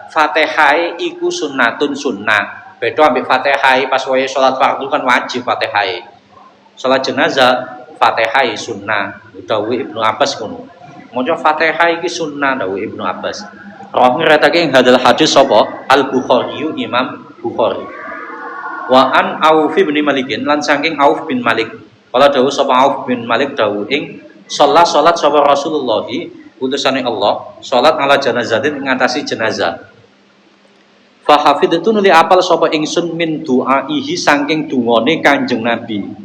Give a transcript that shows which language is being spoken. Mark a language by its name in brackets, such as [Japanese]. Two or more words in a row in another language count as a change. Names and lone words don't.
[Javanese] Fatihah iku sunnatun sunnah. Beda ambek Fatihah pas wae salat fardu kan wajib Fatihah. Salat jenazah Fatihah sunnah. Dawuh Ibnu Abbas ngono. Maca Fatihah iki sunnah dawuh Ibnu Abbas. Roh ngretake ing [Arabic] hadal hadis [Javanese] sapa Al-Bukhari Imam Bukhari. [Arabic] Wa an [Javanese] Auf bin Malik lan saking Auf bin Malik. Kala dawuh sapa Auf bin Malik dawuh ing salat sapa Rasulullah utusane Allah, [Arabic] salat ala janazatin [Javanese] ing ngatasi jenazah. [Arabic] Fa hafidtu [Javanese] nuli apal sapa ingsun [Arabic] min du'aihi [Javanese] saking dungane Kanjeng Nabi.